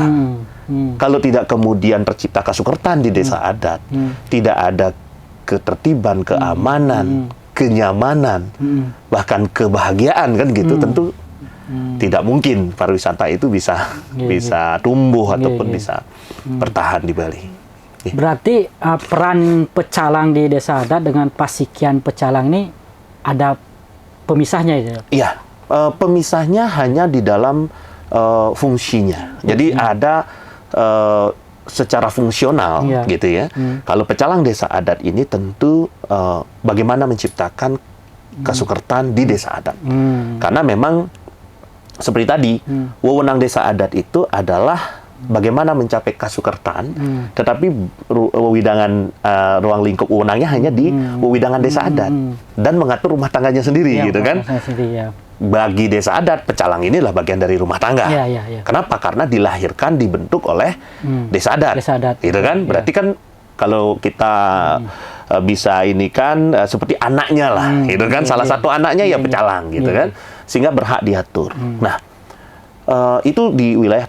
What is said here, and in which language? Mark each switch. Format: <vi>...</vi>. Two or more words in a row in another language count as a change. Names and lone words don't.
<id>Kalau tidak kemudian tercipta Kasukertan di desa adat, tidak ada ketertiban, keamanan, kenyamanan, bahkan kebahagiaan, kan gitu, tentu tidak mungkin pariwisata itu bisa tumbuh ataupun bisa bertahan di Bali. Berarti peran pecalang di desa adat dengan Pasikian Pecalang ini ada pemisahnya itu? Iya, pemisahnya hanya di dalam fungsinya. Jadi ada secara fungsional, gitu ya. Kalau pecalang desa adat ini tentu bagaimana menciptakan Kasukertan di desa adat. Karena memang seperti tadi, wewenang desa adat itu adalah bagaimana mencapai Kasukertan, tetapi wewidangan ruang lingkup wewenangnya hanya di wewidangan desa adat dan mengatur rumah tangganya sendiri, gitu kan? bagi desa adat, pecalang ini adalah bagian dari rumah tangga. Kenapa? Karena dilahirkan, dibentuk oleh desa adat. Gitu kan? Berarti kan kalau kita bisa ini kan seperti anaknya lah, gitu kan? Salah satu anaknya ya pecalang, gitu kan? Sehingga berhak diatur. Nah, itu di wilayah.</id>